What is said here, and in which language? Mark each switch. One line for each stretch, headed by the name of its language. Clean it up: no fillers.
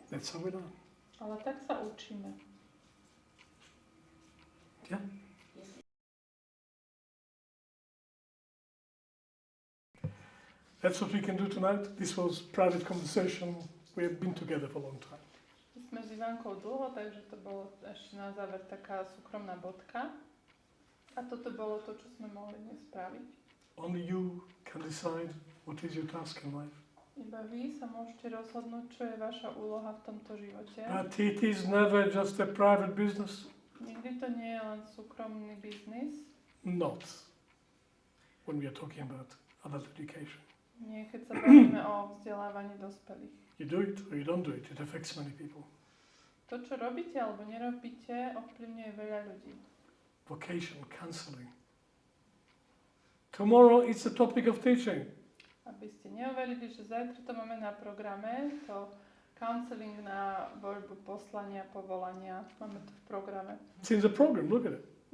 English: That's how we learn.
Slovak: ale tak sa učíme.
English: Yeah? That's what we can do tonight. This was private conversation. We have been together for a long time.
Slovak: Sme s Ivankou dlho, takže to bolo ešte na záver taká súkromná bodka. A toto bolo to, čo sme mohli dnes spraviť.
English: Only you can decide what is your task in life.
Slovak: Iba vy sa môžete rozhodnúť, čo je vaša úloha v tomto živote.
English: But it is never just a private business.
Slovak: Nikdy to nie je len súkromný biznis.
English: Not when we are talking about adult education.
Slovak: Nie, keď sa bavíme o vzdelávaní dospelých.
English: You do it or you don't do it. It affects many people.
Slovak: To, čo robíte alebo nerobíte, ovplyvňuje veľa ľudí.
English: Vocation, counselling. Tomorrow it's a topic of teaching.
Slovak: Aby ste neuverili, že zajtra to máme na programe, to counselling na voľbu poslania, povolania. Máme to v programe.
English: It's in the program, look at it.